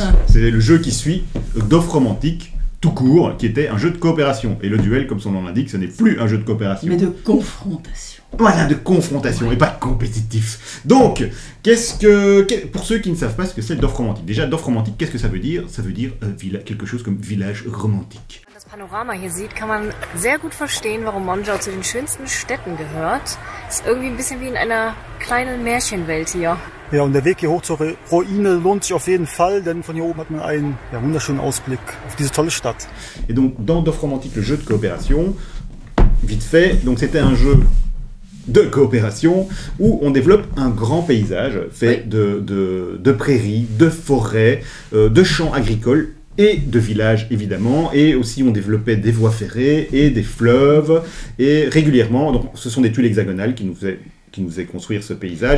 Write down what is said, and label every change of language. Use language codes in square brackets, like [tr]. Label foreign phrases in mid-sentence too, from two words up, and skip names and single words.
[fr] C'est le jeu qui suit Dorfromantik, tout court, qui était un jeu de coopération. Et le duel, comme son nom l'indique, ce n'est plus un jeu de coopération. Mais de confrontation. Voilà, de confrontation et pas de compétitif. Donc, pour ceux qui ne savent pas ce que c'est le Dorfromantik, déjà, Dorfromantik, qu'est-ce que ça veut dire? Ça veut dire quelque chose comme village romantique. [de] Wenn man das Panorama hier sieht, kann man sehr gut verstehen, warum Monschau zu den schönsten Städten gehört. Es ist irgendwie ein bisschen wie in einer kleinen Märchenwelt hier. Ja, und der Weg hier hoch zur Ruine lohnt sich auf jeden Fall, denn von hier oben hat man einen wunderschönen Ausblick auf diese tolle Stadt. [fr] Et donc, dans Dorfromantik, le jeu de coopération, vite fait, donc c'était un jeu de coopération où on développe un grand paysage fait de prairies, de forêts, de champs agricoles et de villages évidemment, et aussi on développait des voies ferrées et des fleuves, et régulièrement, donc ce sont des tuiles hexagonales qui nous faisaient construire ce paysage.